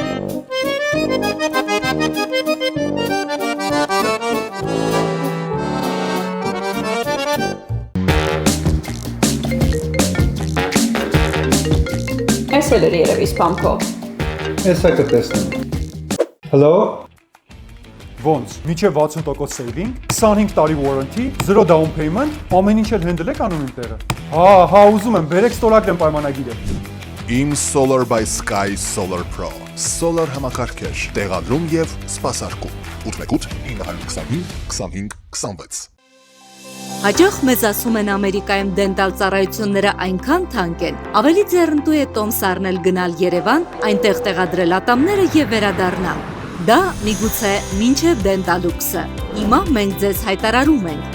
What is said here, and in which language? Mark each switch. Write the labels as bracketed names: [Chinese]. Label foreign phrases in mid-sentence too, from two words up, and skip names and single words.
[Armenian] Այսօր էր երևի սպամքով։ Էսա կտեսնեմ։ Hello։ Ոնց, միջև 60% saving, 25 տարի warranty, 0 [English] down payment, [Armenian] ամեն ինչ էլ handle եք անում իմ տեղը։ Հա, ուզում եմ, բերեք ստորագրեմ պայմանագիրը։ Իմ Solar by Sky Solar Pro։ Solar համակարգեր, տեղադրում եւ սպասարկում։ 818 925 25 26։ Հաճախ մեզ ասում են Ամերիկայում դենտալ ծառայությունները այնքան թանկ են, ավելի ձեռնտու է տոմս առնել գնալ Երևան, այնտեղ տեղադրել ատամները եւ վերադառնալ։ Դա միգուցե մինչև դենտալուքսը։ Հիմա մենք ձեզ հայտարարում ենք.